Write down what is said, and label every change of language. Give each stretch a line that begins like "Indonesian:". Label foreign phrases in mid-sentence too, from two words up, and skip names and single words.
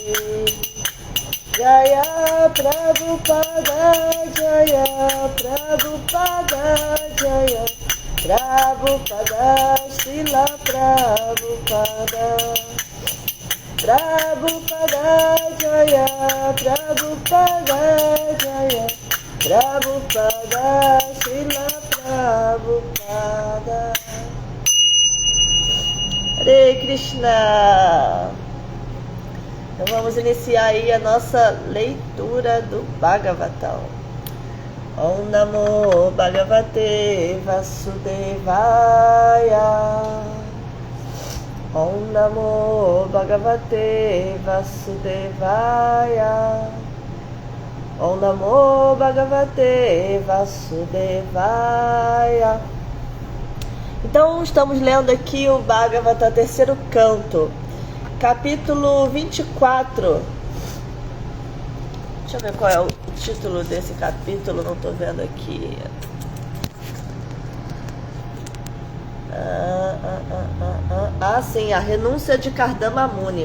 Portuguese: Jaya Prabhupada Jaya Prabhupada Jaya Prabhupada Srila Prabhupada Prabhupada Jaya Prabhupada Jaya Prabhupada Srila Prabhupada. Hare Krishna. Então vamos iniciar aí a nossa leitura do Bhagavatam.
Sanskrit: ॐ नमो भगवते वासुदेवाय. ॐ नमो भगवते वासुदेवाय. ॐ नमो भगवते वासुदेवाय.
Portuguese: Então estamos lendo aqui o Bhagavatam, terceiro canto, capítulo 24. Deixa eu ver qual é o título desse capítulo, não estou vendo aqui. Sim, a renúncia de Kardama Muni.